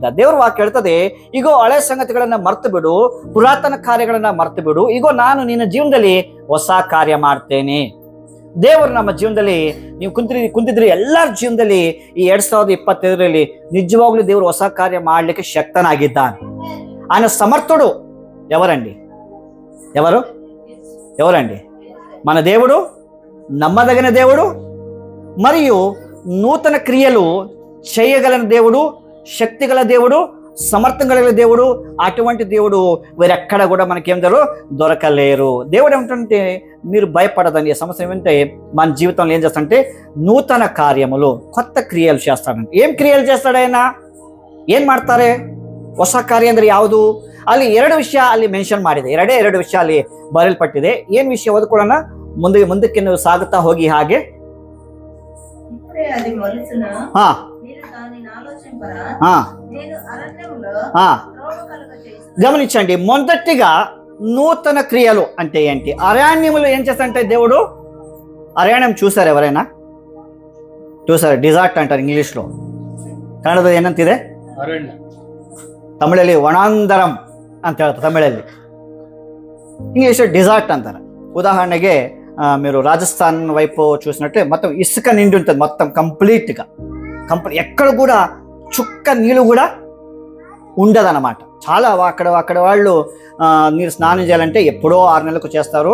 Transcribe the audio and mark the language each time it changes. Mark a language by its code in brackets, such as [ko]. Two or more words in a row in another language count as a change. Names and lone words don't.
[kn] ದೇವರ ವಾಕ್ಯ ಹೇಳ್ತದೆ, ಈಗೋ ಹಳೆ ಸಂಗತಿಗಳನ್ನ ಮರ್ತು ಬಿಡು, ಪುರಾತನ ಕಾರ್ಯಗಳನ್ನ ಮರ್ತು ಬಿಡು, ಈಗೋ ನಾನು ನಿನ್ನ ಜೀವನದಲ್ಲಿ ಹೊಸ ಕಾರ್ಯ ಮಾಡ್ತೇನೆ. ದೇವರು ನಮ್ಮ ಜೀವನದಲ್ಲಿ ನೀವು ಕುಂತಿದ್ರಿ ಎಲ್ಲರ ಜೀವನದಲ್ಲಿ ಈ 2025ರಲ್ಲಿ ನಿಜವಾಗ್ಲೂ ದೇವರು ಹೊಸ ಕಾರ್ಯ ಮಾಡ್ಲಿಕ್ಕೆ ಶಕ್ತನಾಗಿದ್ದಾನೆ. [te] ఆయన సమర్థుడు. ఎవరండి? ఎవరండి? మన దేవుడు నమ్మదగిన దేవుడు, మరియు నూతన క్రియలు చేయగలిగిన దేవుడు, శక్తిగల దేవుడు, సమర్థం కలిగిన దేవుడు. అటువంటి దేవుడు వేరెక్కడ కూడా మనకేం దొరకలేరు. దేవుడు ఏమిటంటే మీరు భయపడదండి. సమస్య ఏమంటే మన జీవితంలో ఏం చేస్తాడంటే నూతన కార్యములు, కొత్త ಕ್ರಿಯೆಗಳು చేస్తాడంటే. ఏం క్రియలు చేస్తాడు ఆయన? [kn] ಏನ್ ಮಾಡ್ತಾರೆ? ಹೊಸ ಕಾರ್ಯ ಅಂದ್ರೆ ಯಾವುದು? ಅಲ್ಲಿ 2 ವಿಷಯ ಅಲ್ಲಿ ಮೆನ್ಷನ್ ಮಾಡಿದೆ. ಎರಡು ವಿಷಯ ಅಲ್ಲಿ ಬರೆಯಲ್ಪಟ್ಟಿದೆ. ಏನ್ ವಿಷಯ ಓದ್ಕೊಳ್ಳೋಣ, ಮುಂದಕ್ಕೆ ನೀವು ಸಾಗುತ್ತಾ ಹೋಗಿ. [te] ಹಾಗೆ గమనించండి. మొదటిగా నూతన క్రియలు అంటే ఏంటి? అరణ్యములు ఏం చేస్తాడంటే దేవుడు, అరణ్యం చూసారు ఎవరైనా? చూసారు? [kn] ಡಿಸಾರ್ಟ್ ಅಂತಾರೆ ಇಂಗ್ಲಿಷ್లో. ಕನ್ನಡದಲ್ಲಿ ಏನಂತಿದೆ? ತಮಿಳಲ್ಲಿ ವನಾಂತರಂ ಅಂತ ಹೇಳ್ತಾರೆ, ತಮಿಳಲ್ಲಿ. [te] ఇంగ్లీష్ ಡಿಸಾರ್ಟ್ అంటారు. ఉదాహరణಗೆ మీరు రాజస్థాన్ వైపు చూసినట్టే మొత్తం ఇసుక నిండి ఉంటుంది, మొత్తం కంప్లీట్గా ఎక్కడ కూడా చుక్క నీళ్ళు కూడా ఉండదన్నమాట. చాలా అక్కడ వాళ్ళు నీరు స్నానం చేయాలంటే ఎప్పుడో 6 నెలలకు చేస్తారు.